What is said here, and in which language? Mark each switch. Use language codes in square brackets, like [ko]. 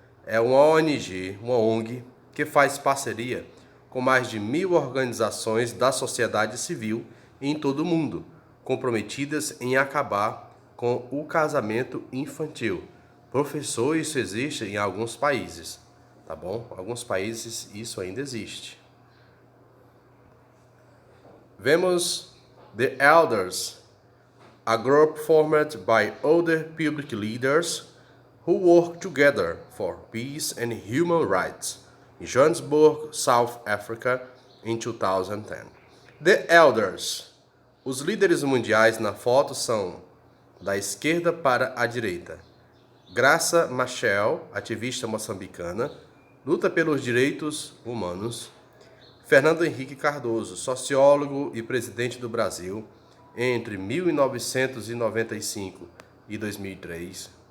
[pt] É uma ONG que faz parceria com mais de 1.000 organizações da sociedade civil em todo o mundo, comprometidas em acabar com o casamento infantil. Professor, isso existe em alguns países, tá bom? Em alguns países isso ainda existe. [en] Vemos The Elders, a group formed by older public leaders who work together for peace and human rights, em Johannesburg, South Africa, em 2010. The Elders. [pt] Os líderes mundiais na foto são da esquerda para a direita. Graça Machel, ativista moçambicana, luta pelos direitos humanos. Fernando Henrique Cardoso, sociólogo e presidente do Brasil, entre 1995 e 2003.